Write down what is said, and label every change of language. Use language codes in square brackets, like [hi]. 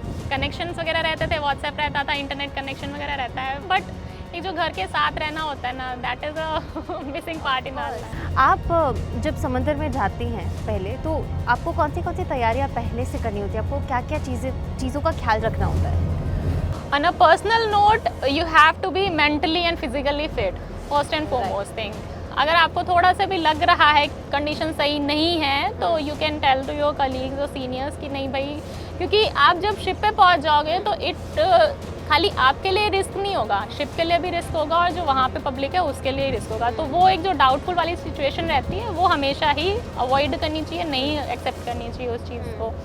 [hi] Connections वगैरह रहते थे, व्हाट्सएप रहता था, इंटरनेट कनेक्शन वगैरह रहता है, बट ये जो घर के साथ रहना होता है ना, [en] That is a missing part in our life. [hi] आप जब समंदर में जाती हैं पहले, तो आपको कौन सी तैयारियां पहले से करनी होती है, आपको क्या क्या चीज़ों का ख्याल रखना होता है? [en] On a personal note, you have to be mentally and physically fit, first and foremost thing. [hi] अगर आपको थोड़ा सा भी लग रहा है कंडीशन सही नहीं है तो [en] you can tell to your colleagues [hi] और सीनियर्स कि नहीं भाई, क्योंकि आप जब शिप पे पहुंच जाओगे तो खाली आपके लिए रिस्क नहीं होगा, शिप के लिए भी रिस्क होगा और जो वहाँ पे पब्लिक है उसके लिए रिस्क होगा. तो वो एक जो डाउटफुल वाली सिचुएशन रहती है वो हमेशा ही अवॉइड करनी चाहिए, नहीं एक्सेप्ट करनी चाहिए उस चीज़ को.